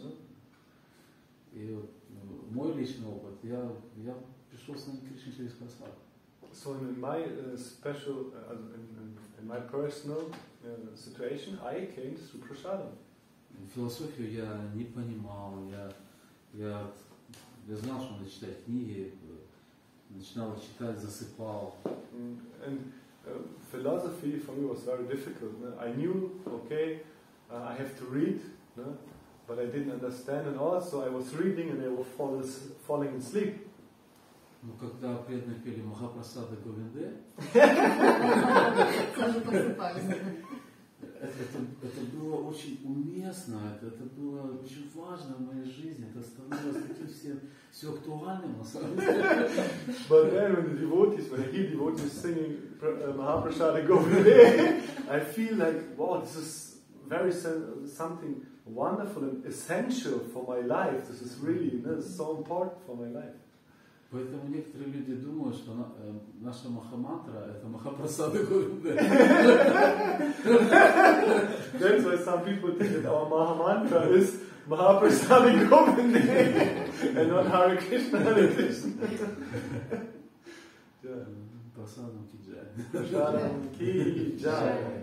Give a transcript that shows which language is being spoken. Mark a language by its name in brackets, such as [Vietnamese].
[English] No? [Russian] И вот мой личный опыт, я пришел с ним к Кришне через просад. [English] So in my special, in my personal situation, I came through prasadam. [Russian] Философию я не понимал, я знал, что надо читать книги, начинал читать, засыпал. [English] And philosophy for me was very difficult. I knew, okay, I have to read, but I didn't understand, and also I was reading and I was falling asleep. [Russian] Но когда преданные пели Махапрасада Говинде, это было очень уместно, это было очень важно в моей жизни, это становилось таким все актуальным на самом деле. [English] But then when I hear devotees singing Mahaprasada Govinde, I feel like, wow, this is very something wonderful and essential for my life. This is really so important for my life. [Russian] Поэтому некоторые люди думают, что наша Махамантра это Махапрасада Говинде. [English] That's why some people think that our Mahamantra is Mahaprasada Govinde and not Hare Krishna, Hare Krishna. [Hindi] Prasadam ki jai. Prasadam ki jai.